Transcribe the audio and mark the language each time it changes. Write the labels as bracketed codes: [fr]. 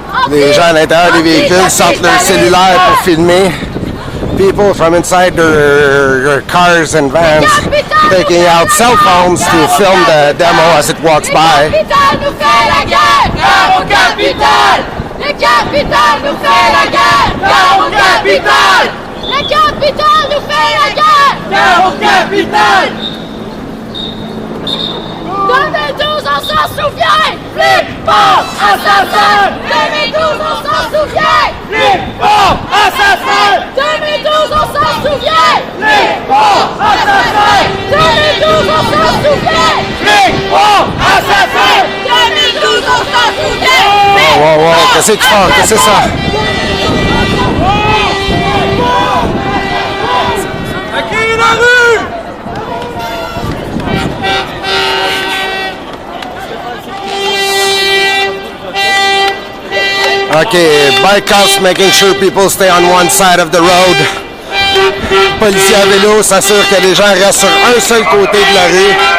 [fr] Les gens à l'intérieur des véhicules sortent leur cellulaire pour filmer. [en] People from inside their cars and vans taking out cell phones to film the demo as it walks by. [fr] Le capital nous fait la guerre! Guerre au capital! Le capital nous fait la guerre! Guerre au capital! Le capital nous fait la guerre! Guerre au capital! 2012, on s'en souvient! Flippant assassin! 2012, on s'en souvient! Flippant assassin! 2012, on s'en souvient! Flippant assassin! 2012, on s'en souvient! Flippant assassin! 2012, on s'en souvient! Wow, wow, qu'est-ce que tu fais? Qu'est-ce que c'est ça? À qui la rue? [en] Okay, bikeouts making sure people stay on one side of the road. [fr] Policiers à vélo s'assurent que les gens restent sur un seul côté de la rue.